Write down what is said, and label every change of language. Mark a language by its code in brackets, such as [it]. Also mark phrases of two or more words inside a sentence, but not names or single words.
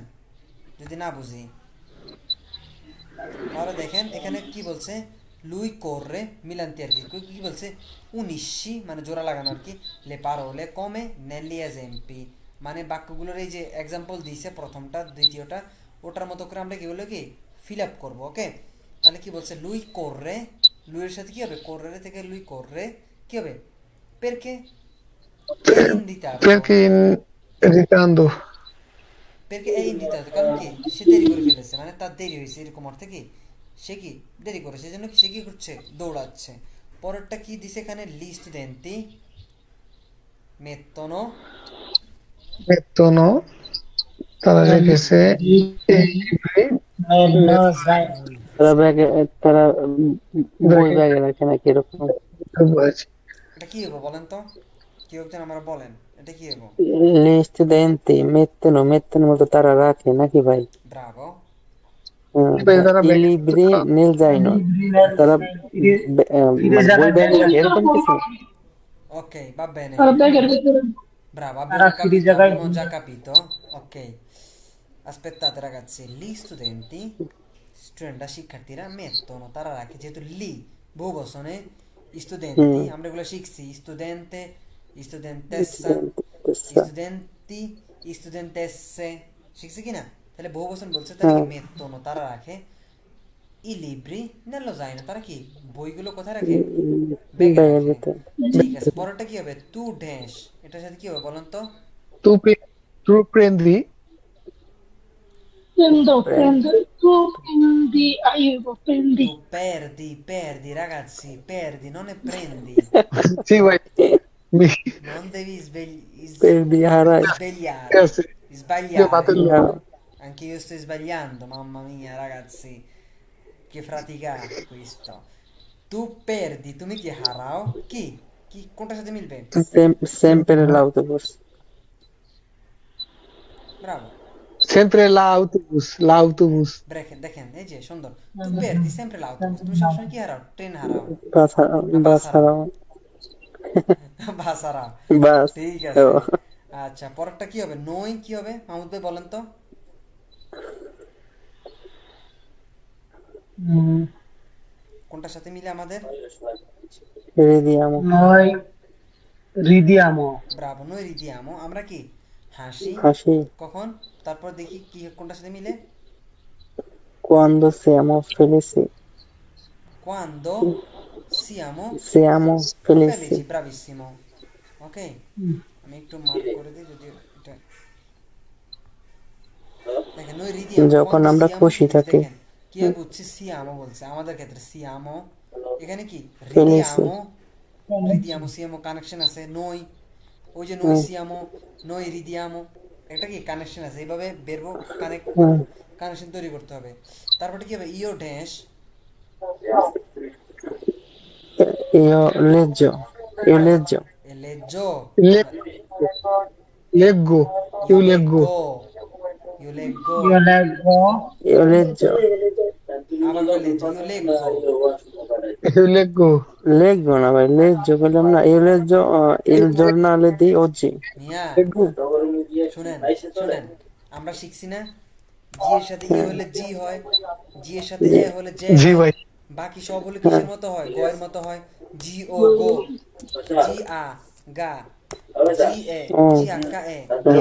[bn] যদি না বুঝি তাহলে দেখেন এখানে কি বলছে, [it] lui corre [bn] মিলান্তি আর কি কি বলছে, উনিশি মানে জোড়া লাগানো আর কি, [it] le parole come negli esempi, [bn] মানে বাক্যগুলোর এই যে এক্সাম্পল দিয়েছে প্রথমটা দ্বিতীয়টা, ওটার মতো করে আমরা কি বলে কি [en] fill up [bn] করবো। ওকে, তাহলে কি বলছে, [it] lui corre, [bn] লুইয়ের সাথে কি হবে, কোর্রে থেকে [it] lui corre [bn] কি হবে, পেরকে [it] Perché in ritardo? [bn] পেরকে এই ইন্ডিতে, কারণ কি সে দেরি করে ফেলেছে, মানে তার দেরি হয়েছে, এরকম অর্থে কি সে কি দেরি করেছে, সেজন্য কি সে কি করছে, দৌড়াচ্ছে। পরেরটা কি দিছে এখানে, [it] li studenti mettono Mettono, [bn] তারা রেখেছে এই libri [it] nello zaino। [bn] তারা ব্যাগে, তারা বই ব্যাগে রাখে নাকি এরকম? বলেছে। এটা কি হবো বলেন তো, কেউ একজন আমার বলেন এটা কি হবো? [it] Le studenti mettono [bn] মতো তারা রাখে নাকি ভাই? ব্রাভো, তারা [it] I libri nel zaino, [bn] তারা মানে বই ব্যাগে রাখে এরকম কিছু? [it] ok, va bene, Alla beggar vedere. bravo, Sarà abbiamo più di capito, giocare- abbiamo già capito. Ok, aspettate ragazzi, gli studenti [bn] শিক্ষার্থীরা mettono, তারা রাখে, যেহেতু লি বহু বচনে, স্টুডেন্টি আমরা এগুলো শিখছি, [it] studente, studentessa, studenti, studentesse [bn] শিখছি কিনা? তাহলে বহু বচন বলছে, তাহলে কি mettono তারা রাখে, [it] i libri nello zaino, [bn] তারা কি বইগুলো কোথায় রাখে, ব্যাগে ব্যাগের রাখে। ভিতরে। ঠিক আছে, পরেরটা কি হবে, তু ড্যাশ, এটার সাথে কি হবে বলেন তো? [it] tu prendi Tu prendi, aiuto, prendi. Tu perdi ragazzi, perdi, non è prendi. sì vai Non devi Perdi, harai. svegliare, Ragazzi, io sbagliare. vado Anche io sto sbagliando, mamma mia ragazzi, che fatica questo. Tu perdi, [bn] তুমি কি হারাও, কি কি কোনটার সাথে মিলবে? [it] Sempre l'autobus. [bn] ব্রাভো, [it] sempre l'autobus [bn] দেখেন এই যে সুন্দর, [it] tu perdi sempre l'autobus, [bn] তুমি সবসময় কি হারাও, ট্রেন হারাও, বাস হারাও। বাস হারাও। বাস। ঠিক আছে, আচ্ছা পরেরটা কি হবে, নই কি হবে মাহমুদ ভাই বলেন তো? কোনটার সাথে মিলে আমাদের? [it] Vediamo. Noi ridiamo [bn] ব্রাভো, [it] noi ridiamo, [bn] আমরা কি হাসি হাসি। কখন, তারপর দেখি কি কোনটার সাথে মিলে, [it] Quando siamo felici. quando siamo Siamo felici, felici. bravissimo। [bn] ওকে, আমি একটু মার্ক করে দিই, যদি এটা দেখেন, [it] noi ridiamo [bn] যখন আমরা খুশি থাকি। দেখেন কি বুঝছি, সিয়ামো বলছে আমাদের ক্ষেত্রে, সিয়ামো এখানে কি [it] Felici. ridiamo siamo [bn] কানেকশন আছে, নই ওই যে [it] noi siamo, noi ridiamo, [bn] এটা কি কানেকশন আছে, এইভাবে বেরবো কানেকশন তৈরি করতে হবে। তারপরে কি হবে, ইও ড্যাশ, [it] io leggio, io leggio, e leggio, Le- leggo, io io leggo, leggo, io leggo, Io leggo. io leggio, আবার কই leggio, io leggo, io leggo, leggo না [bn] ভাই, leggio বললাম না, [it] io leggio il giornale di oggi. মিয়া leggo, [bn] শুনেন শুনেন, আমরা শিখছি না জি এর সাথে ই হলে জি হয়, জি এর সাথে এ হলে জে জি হয়, ভাই, বাকি সব হলে কিসের মতো হয়, গ এর মতো হয়, জি ও গো, জি আ গা, জি এ, জি আক্কা এ গে।